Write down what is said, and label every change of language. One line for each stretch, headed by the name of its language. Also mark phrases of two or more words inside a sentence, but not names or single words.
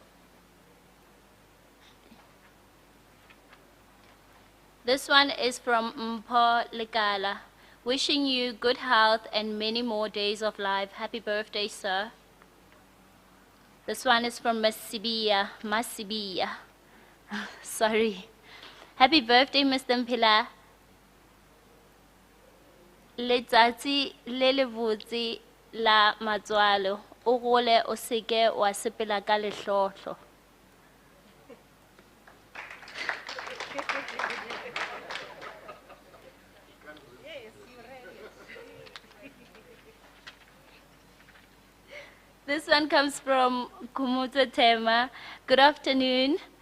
English: This one is from Mphela, wishing you good health and many more days of life. Happy birthday, sir. This one is from Masibia. Sorry. Happy birthday, Mr. Mphela.
Tswana: Letsatsi le le botse la matswalo o gole o seke wa sepela ka lehlohlo.
English: This one comes from Kumuta Tema. Good afternoon.